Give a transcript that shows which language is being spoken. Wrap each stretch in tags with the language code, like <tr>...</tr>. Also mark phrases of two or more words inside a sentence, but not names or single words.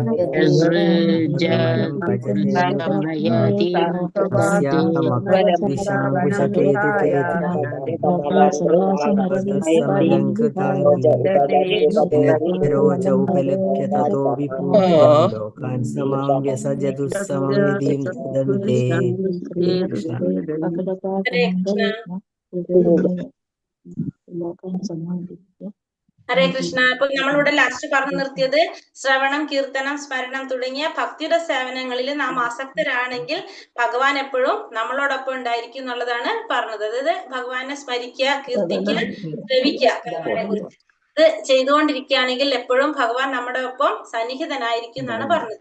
<sa>रोज उपलभ्य ततो विपूर्णं लोकान् समां व्यसजतुस्समं निधिं ददन्ते. ഹരേ കൃഷ്ണ.</sa> <ml>അപ്പൊ നമ്മളിവിടെ ലാസ്റ്റ് പറഞ്ഞു നിർത്തിയത് ശ്രവണം, കീർത്തനം, സ്മരണം തുടങ്ങിയ ഭക്തിയുടെ സേവനങ്ങളിൽ നാം ആസക്തരാണെങ്കിൽ ഭഗവാൻ എപ്പോഴും നമ്മളോടൊപ്പം ഉണ്ടായിരിക്കും എന്നുള്ളതാണ് പറഞ്ഞത്. അതായത് ഭഗവാനെ സ്മരിക്കുക, കീർത്തിക്കുക, ശ്രവിക്കുക. ഭഗവാനെ കുറിച്ച് ഇത് ചെയ്തുകൊണ്ടിരിക്കുകയാണെങ്കിൽ എപ്പോഴും ഭഗവാൻ നമ്മുടെ ഒപ്പം സന്നിഹിതനായിരിക്കും എന്നാണ് പറഞ്ഞത്.</ml>